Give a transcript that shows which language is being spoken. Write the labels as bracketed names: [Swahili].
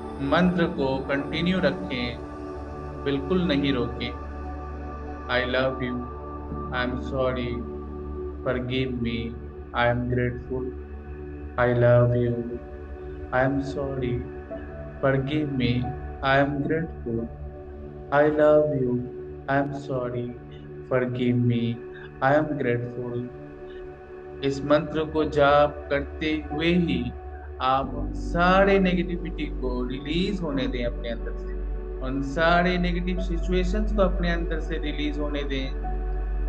[Hindi] मंत्र को कंटिन्यू रखें, बिल्कुल नहीं रोकें। [English] I love you, I am sorry, forgive me, I am grateful. I love you, I am sorry, forgive me, I am grateful. I love you, I am sorry, forgive me, I am grateful. [Hindi] इस मंत्र को जाप करते हुए ही आप उन सारे negativity को रिलीज होने दें अपने अंदर से। उन सारे नेगेटिव सिचुएशंस को अपने अंदर से रिलीज होने दें।